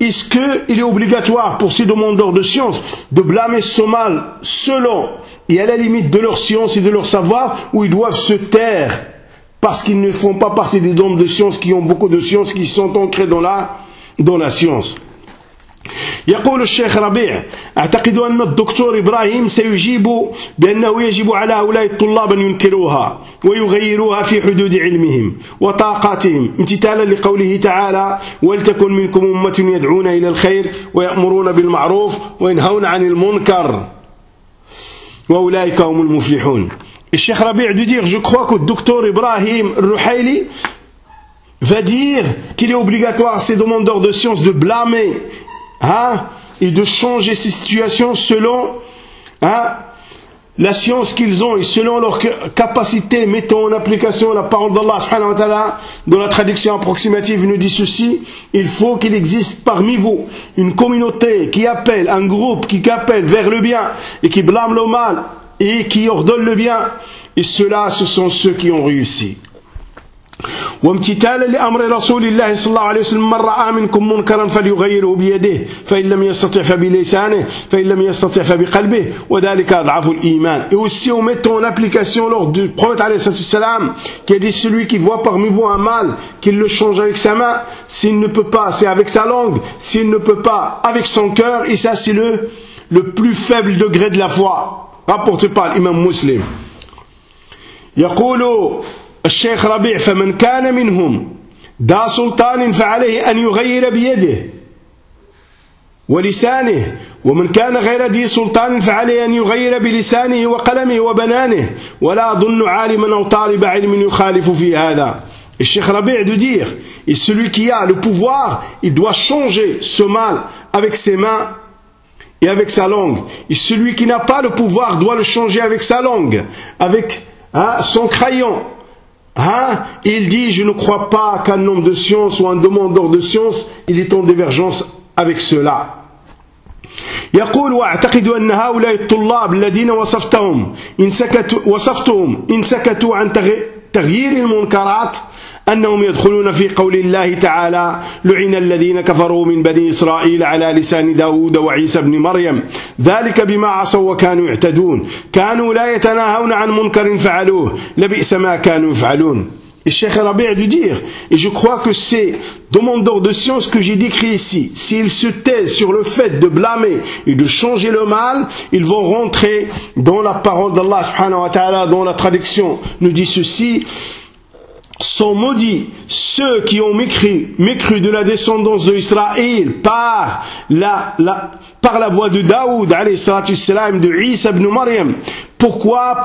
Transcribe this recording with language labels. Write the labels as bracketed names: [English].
[French] Est-ce qu'il est obligatoire pour ces demandeurs de science de blâmer son mal selon et à la limite de leur science et de leur savoir, ou ils doivent se taire parce qu'ils ne font pas partie des hommes de science qui ont beaucoup de science, qui sont ancrés dans la science? [Arabic] يقول الشيخ ربيع أعتقد أن الدكتور إبراهيم سيجيب بأنه يجب على هؤلاء الطلاب أن ينكروها ويغيروها في حدود علمهم وطاقاتهم امتثالا لقوله تعالى ولتكن منكم أمة يدعون إلى الخير ويأمرون بالمعروف وينهون عن المنكر وأولئك هم المفلحون. الشيخ ربيع يقول [French] je crois que الدكتور إبراهيم الرحيلي va dire qu'il est obligatoire ces demandeurs de science de blâmer, hein, et de changer ces situations selon, hein, la science qu'ils ont et selon leur capacité, mettant en application la parole d'Allah subhanahu wa ta'ala, dont la traduction approximative nous dit ceci: il faut qu'il existe parmi vous une communauté qui appelle, un groupe qui appelle vers le bien et qui blâme le mal et qui ordonne le bien, et ceux-là ce sont ceux qui ont réussi. [Arabic] وامتثالا لأمر رسول الله صلى الله عليه وسلم من رأى منكم منكرا فليغيره بيده فإن لم يستطع فبلسانه فإن لم يستطع فبقلبه وذلك أضعف الإيمان. [French] Et aussi on met en application lors du prophète alayhi salam qui a dit celui qui voit parmi vous un mal qu'il le change avec sa main, s'il ne peut pas c'est avec sa langue, s'il ne peut pas avec son cœur, et ça c'est le plus faible degré de la foi, rapporté par l'imam Muslim. [Arabic] يقولوا الشيخ ربيع فمن كان منهم ذا سلطان فعليه أن يغير بيده ولسانه ومن كان غير ذي سلطان فعليه أن يغير بلسانه وقلمه وبنانه ولا أظن عالما أو طالب علم يخالف في هذا. [French] الشيخ ربيع de dire, et celui qui a le pouvoir, il doit changer ce mal avec ses mains et avec sa langue. Et celui qui n'a pas le pouvoir doit le changer avec sa langue, avec son crayon. Hein? Il dit, je ne crois pas qu'un homme de science ou un demandeur de science, il est en divergence avec cela. [Arabic] يقول واعتقد ان هؤلاء الطلاب الذين وصفتهم ان سكتوا وصفتهم ان سكتوا عن تغيير المنكرات انهم يدخلون في قول الله تعالى لعن الذين كفروا من بني اسرائيل على لسان داود وعيسى بن مريم ذلك بما عصوا وكانوا يعتدون كانوا لا يتناهون عن منكر فعلوه لبئس ما كانوا يفعلون. [French] الشيخ ربيع de dire, et je crois que c'est demandeurs de science que j'ai décrit ici, s'ils se taisent sur le fait de blâmer et de changer le mal, ils vont rentrer dans la parole d'Allah subhanahu wa ta'ala, dont la traduction nous dit ceci, sont maudits ceux qui ont mécru de la descendance de Israël par la voix de Daoud alayhi salatu salam, de Isa ibn Maryam. Pourquoi?